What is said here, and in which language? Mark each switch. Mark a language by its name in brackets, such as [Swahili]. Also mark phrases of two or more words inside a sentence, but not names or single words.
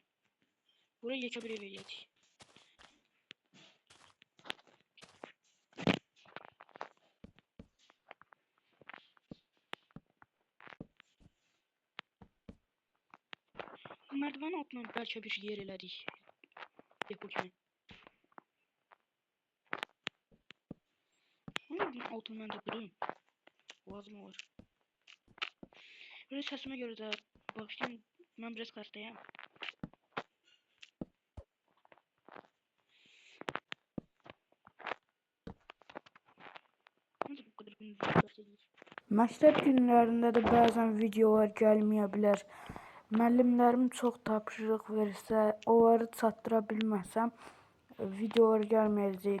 [Azerbaijani] Buraya yekə bir ev eləyəcək. Merdiven altına bəlkə bir yer elədik. Depo kimi. Bunun altını mən də qırayım. Lazım olur. [Turkish] Böyle sesime göre de başlayayım. Ben biraz kastayım. [Azerbaijani] Məktəb günlərində də bəzən videolar gəlməyə bilər. Müəllimlərim çox tapşırıq verirsə, onları çatdıra bilməsəm, videolar gəlməyəcək.